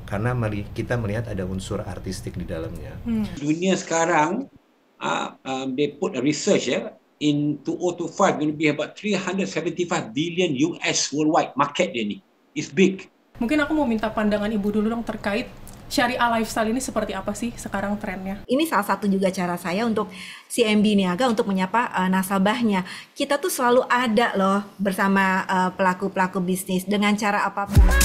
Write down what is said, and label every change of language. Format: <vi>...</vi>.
<id>Karena kita melihat ada unsur artistik di dalamnya. Dunia sekarang,</id> <en>they put a research in 2025 going to be about 375 billion US worldwide market</en> <id>dia ni.</id> <en>It's big.</en> <id>Mungkin aku mau minta pandangan Ibu dulu dong terkait syariah lifestyle ini seperti apa sih sekarang trennya? Ini salah satu juga cara saya untuk CIMB Niaga untuk menyapa nasabahnya. Kita tuh selalu ada loh bersama pelaku-pelaku bisnis dengan cara apapun.</id>